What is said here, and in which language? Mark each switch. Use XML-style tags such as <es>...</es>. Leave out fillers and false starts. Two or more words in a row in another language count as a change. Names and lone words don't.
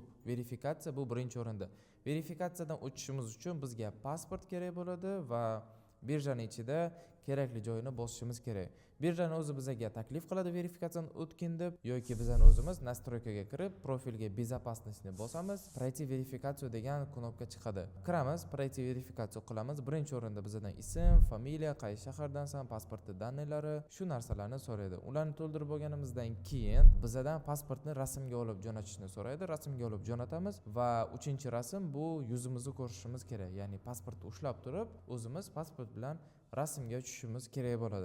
<uz>Verifikatsiya bu birinchi o'rinda. Verifikatsiyadan o'tishimiz uchun bizga pasport kerak bo'ladi va birjaning ichida kerakli joyini bosishimiz kerak. Birjani o'zi bizga taklif qiladi verifikatsiyani o'tgin deb, yoki bizani o'zimiz nastroykaga kirib, profilga безопасностьni bosamiz,</uz> <ru>пройти верификацию</ru> <uz>degan knopka chiqadi. Kiramiz,</uz> <ru>пройти верификацию qilamiz.</ru> <uz>Birinchi o'rinda bizdan ism, familiya, qaysi shahardansan, pasportni danilari, shu narsalarni so'raydi. Ularni to'ldirib bo'lganimizdan keyin bizdan pasportni rasmga olib jo'natishni so'raydi. Rasmga olib jo'natamiz va 3-rasm bu yuzimizni ko'rishimiz kerak. Ya'ni pasportni ushlab turib, o'zimiz pasport bilan rasmga tushishimiz kerak bo'ladi.</uz>